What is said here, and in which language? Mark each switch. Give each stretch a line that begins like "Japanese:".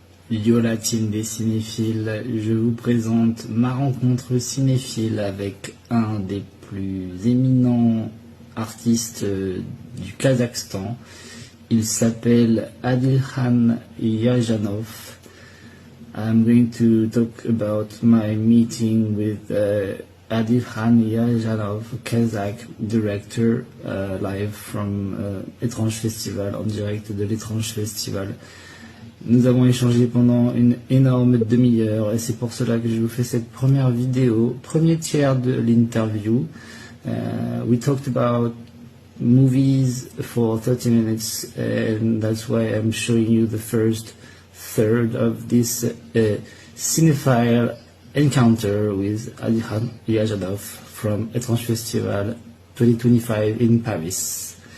French: Yo la team des cinéphiles, je vous présente ma rencontre cinéphile avec un des plus éminents artistes du Kazakhstan. Il s'appelle Adilhan Yajanov.
English: I'm going to talk about my meeting with Adilhan Yajanov, Kazakh director, live from Étrange Festival,
French: en direct de l'Étrange Festival. Nous avons échangé pendant une énorme demi-heure et c'est pour cela que je vous fais cette première vidéo, premier tiers de l'interview.
English: We talked about movies for 30 minutes and that's why I'm showing you the first third of this cinephile encounter with Adilhan Yajanov from Étrange Festival 2025 in Paris.